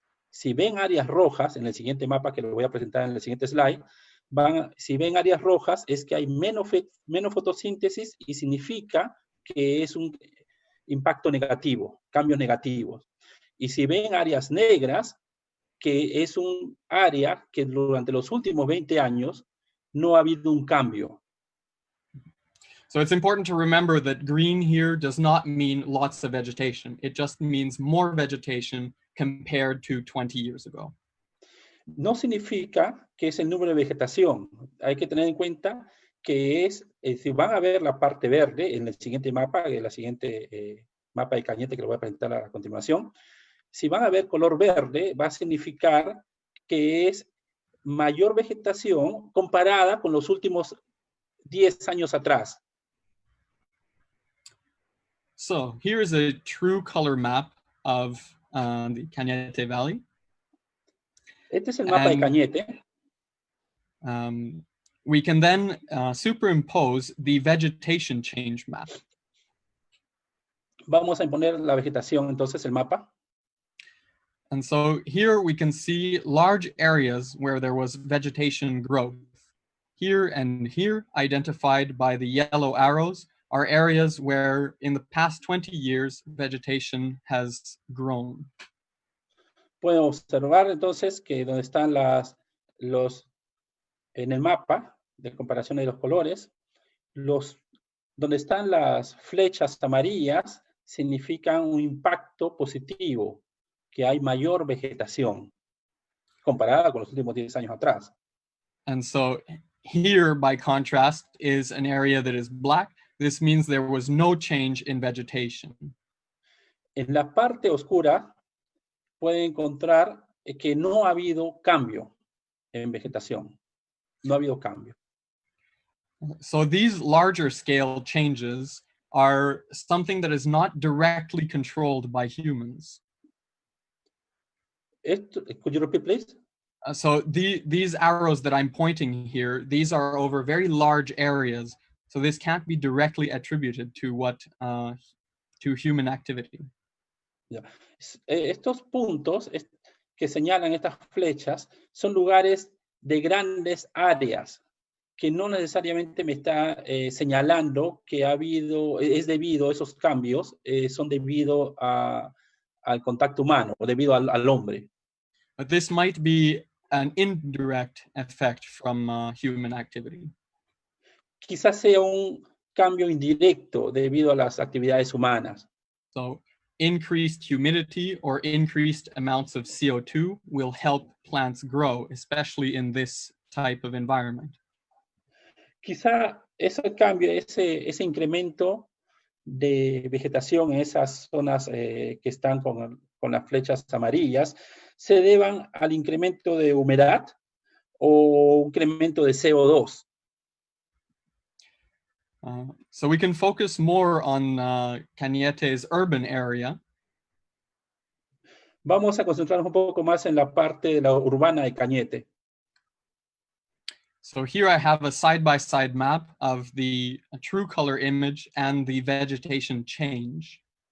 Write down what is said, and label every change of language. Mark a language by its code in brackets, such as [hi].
[es] Si ven áreas rojas, en el siguiente mapa que les voy a presentar en el siguiente slide, si ven áreas rojas es que hay menos fotosíntesis y significa que es un impacto negativo, cambios negativos. Y si ven áreas negras, que es un área que durante los últimos 20 años no ha habido un cambio. [en] So it's important to remember that green here does not mean lots of vegetation. It just means more vegetation compared to 20 years ago. [es] No significa que es el número de vegetación. Hay que tener en cuenta que si van a ver la parte verde en el siguiente mapa, en la siguiente mapa de Cañete que lo voy a presentar a continuación, si van a ver color verde, va a significar que es mayor vegetación comparada con los últimos 10 años atrás. [en] So here is a true color map of the Cañete Valley. [es] Este es el mapa de Cañete. [en] We can then superimpose the vegetation change map. [es] Vamos a imponer la vegetación, entonces, el mapa. [en] And so here we can see large areas where there was vegetation growth. Here and here, identified by the yellow arrows, are areas where in the past 20 years, vegetation has grown. [es] Pueden observar entonces que donde están en el mapa de comparación de los colores, donde están las flechas amarillas significan un impacto positivo, que hay mayor vegetación comparada con los últimos 10 años atrás. [en] And so here, by contrast, is an area that is black. This means there was no change in vegetation. [es] En la parte oscura pueden encontrar que no ha habido cambio en vegetación. No ha habido cambio. [en] So these larger scale changes are something that is not directly controlled by humans. Could you repeat, please? So these arrows that I'm pointing here, these are over very large areas. So this can't be directly attributed to to human activity. Yeah. [es] Estos puntos que señalan estas flechas son lugares de grandes áreas que no necesariamente me está señalando que es debido a esos cambios, son debido al contacto humano o debido al hombre. [en] But this might be an indirect effect from human activity. [es] quizás sea un cambio indirecto debido a las actividades humanas. [en] So increased humidity or increased amounts of CO2 will help plants grow, especially in this type of environment. [es] Quizá ese cambio, ese incremento de vegetación en esas zonas que están con las flechas amarillas se deban al incremento de humedad o un incremento de CO2. [en] So we can focus more on Cañete's urban area. [es] Vamos a concentrarnos un poco más en la parte de la urbana de Cañete. [en] So here I have a side-by-side map of the true color image and the vegetation change.